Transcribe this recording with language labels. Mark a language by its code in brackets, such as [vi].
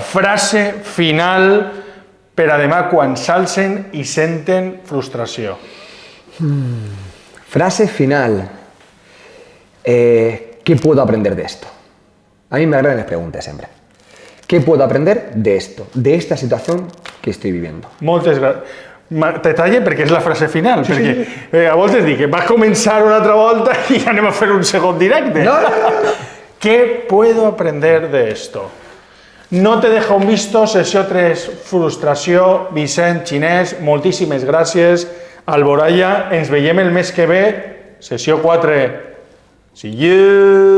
[ca] Frase final per a demà quan s'alcen i senten frustració. Frase final. [es] ¿Qué puedo aprender de esto? A mí me agradan las preguntas siempre. ¿Qué puedo aprender de esto? De esta situación que estoy viviendo. [ca] Moltes gràcies. Te talle perquè és la frase final, perquè a voltes dic que vas començar una altra volta i anem a fer un segon directe. No. [es] ¿Qué puedo aprender de esto? [ca] No te deja un visto, sessió 3, frustració, Vicent Xinès, moltíssimes gràcies, Alboraya, ens veiem el mes que ve, sessió 4, [en] see you!